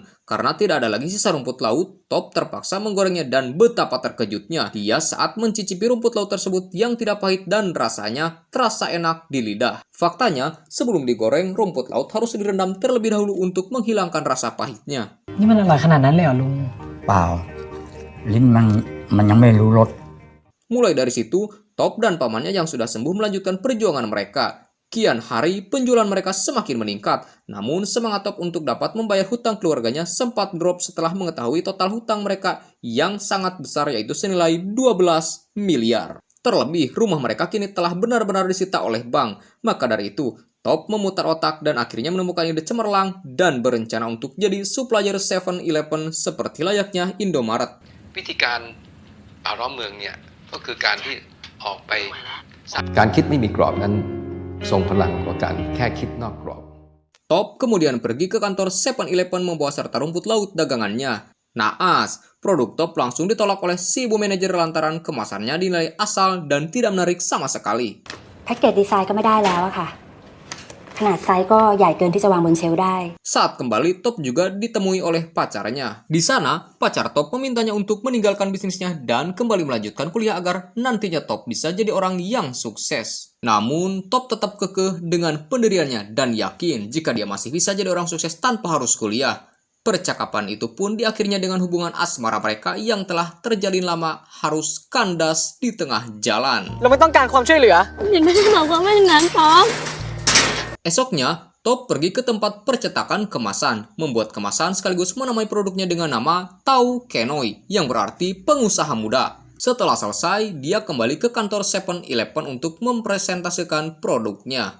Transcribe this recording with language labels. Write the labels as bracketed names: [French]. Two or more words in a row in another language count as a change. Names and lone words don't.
[Indonesian] Karena tidak ada lagi sisa rumput laut, Top terpaksa menggorengnya dan betapa terkejutnya dia saat mencicipi rumput laut tersebut yang tidak pahit dan rasanya terasa enak di lidah. Faktanya, sebelum digoreng, rumput laut harus direndam terlebih dahulu untuk menghilangkan rasa pahitnya. [Thai] นี่มันอร่อยขนาดนั้นเลยเหรอลุง เปล่า ลิ้นมันยังไม่รู้รส [Indonesian] Mulai dari situ, Top dan pamannya yang sudah sembuh melanjutkan perjuangan mereka. Kian hari, penjualan mereka semakin meningkat. Namun, semangat Top untuk dapat membayar hutang keluarganya sempat drop setelah mengetahui total hutang mereka yang sangat besar, yaitu senilai 12 miliar. Terlebih, rumah mereka kini telah benar-benar disita oleh bank. Maka dari itu, Top memutar otak dan akhirnya menemukan ide cemerlang dan berencana untuk jadi supplier 7-Eleven seperti layaknya Indomaret. [Thai] วิธีการรอบเมืองเนี่ยก็คือการที่ออกไป การคิดไม่มีกรอบนั้นทรงพลังกว่าการแค่คิดนอกกรอบ [Indonesian] Top kemudian pergi ke kantor 7-Eleven membawa serta rumput laut dagangannya. Naas, produk Top langsung ditolak oleh si ibu manajer lantaran kemasannya dinilai asal dan tidak menarik sama sekali. [English] package design [Thai] ก็ไม่ได้แล้วอะค่ะ ขนาดไซส์ก็ใหญ่เกินที่จะวางบนเชลฟ์ได้ [Indonesian] Saat kembali, Top juga ditemui oleh pacarnya. Di sana, pacar Top memintanya untuk meninggalkan bisnisnya dan kembali melanjutkan kuliah agar nantinya Top bisa jadi orang yang sukses. Namun, Top tetap kekeh dengan pendiriannya dan yakin jika dia masih bisa jadi orang sukses tanpa harus kuliah. Percakapan itu pun diakhirinya dengan hubungan asmara mereka yang telah terjalin lama harus kandas di tengah jalan. [Thai] เราไม่ต้องการความช่วยเหลือ อย่าไม่ได้บอกว่าไม่อย่างนั้นป๊อป [Indonesian] Esoknya, Top pergi ke tempat percetakan kemasan, membuat kemasan sekaligus menamai produknya dengan nama Tau Kenoi, yang berarti pengusaha muda. Setelah selesai, dia kembali ke kantor 7-Eleven untuk mempresentasikan produknya.